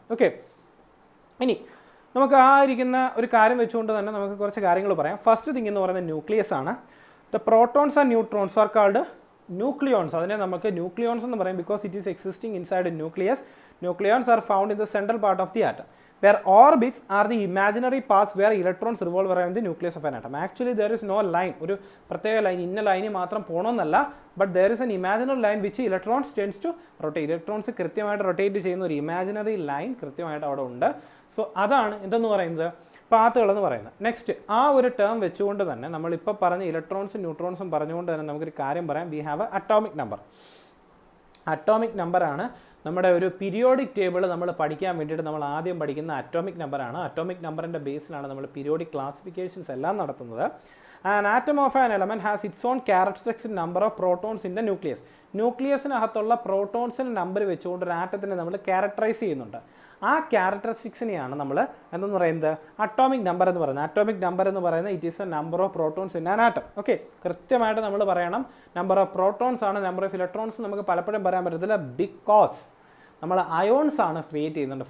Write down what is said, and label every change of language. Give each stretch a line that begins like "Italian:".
Malayalam: Okay, ഇനി നമുക്ക് ആ ഇരിക്കുന്ന ഒരു കാര്യം വെച്ചുകൊണ്ട് തന്നെ നമുക്ക് കുറച്ച് കാര്യങ്ങൾ പറയാം.
English: first thing
Malayalam: എന്ന് പറയുന്നത്
English: Nucleus ആണ്. The protons and neutrons are called nucleons.
Malayalam: അതിനെ നമുക്ക് ന്യൂക്ലിയോൺസ് എന്ന് പറയും
English: Because it is existing inside nucleus. Nucleons are found in the central part of the atom. Where orbits are the imaginary paths where electrons revolve around the nucleus of an atom. Actually there is no line,
Malayalam: ഒരു പ്രത്യേക line ഇന്ന ലൈനിൽ മാത്രം പോകണമെന്നല്ല.
English: But there is an imaginary line which electrons tends to rotate.
Malayalam: Electrons കൃത്യമായിട്ട് rotate ചെയ്യുന്ന ഒരു imaginary line കൃത്യമായിട്ട് അവിടെ ഉണ്ട്. സോ അതാണ് എന്തെന്ന് പറയുന്നത് പാത്തുകൾ എന്ന് പറയുന്നത്. നെക്സ്റ്റ് ആ ഒരു ടേം വെച്ചുകൊണ്ട് തന്നെ നമ്മളിപ്പോൾ പറഞ്ഞ ഇലക്ട്രോൺസും ന്യൂട്രോൺസും പറഞ്ഞുകൊണ്ട് തന്നെ നമുക്കൊരു കാര്യം പറയാം.
English: We have a atomic number.
Malayalam: Atomic നമ്പറാണ് നമ്മുടെ ഒരു പീരിയോഡിക് ടേബിൾ നമ്മൾ പഠിക്കാൻ വേണ്ടിയിട്ട് നമ്മൾ ആദ്യം പഠിക്കുന്ന അറ്റോമിക് നമ്പറാണ്. അറ്റോമിക് നമ്പറിൻ്റെ ബേസിലാണ് നമ്മൾ പീരിയോഡിക് ക്ലാസിഫിക്കേഷൻസ് എല്ലാം നടത്തുന്നത്.
English: An atom of an element has its own characteristic number of protons in the nucleus.
Malayalam: ന്യൂക്ലിയസിനകത്തുള്ള പ്രോട്ടോൺസിൻ്റെ number വെച്ചുകൊണ്ട് ഒരു ആറ്റത്തിനെ നമ്മൾ ക്യാരക്ടറൈസ് ചെയ്യുന്നുണ്ട്. ആ ക്യാരക്ടറിസ്റ്റിക്സിനെയാണ് നമ്മൾ എന്തെന്ന് പറയുന്നത് അറ്റോമിക് നമ്പർ എന്ന് പറയുന്നത്.
English: atomic number
Malayalam: എന്ന് പറയുന്നത്
English: It is a number of protons in an atom. Okay,
Malayalam: കൃത്യമായിട്ട് നമ്മൾ പറയണം
English: Number of protons ആണ്.
Malayalam: നമ്പർ ഓഫ് ഇലക്ട്രോൺസ് നമുക്ക് പലപ്പോഴും പറയാൻ പറ്റത്തില്ല ബിക്കോസ് നമ്മൾ അയോൺസ് ആണ് ക്രിയേറ്റ് ചെയ്യുന്നുണ്ട്.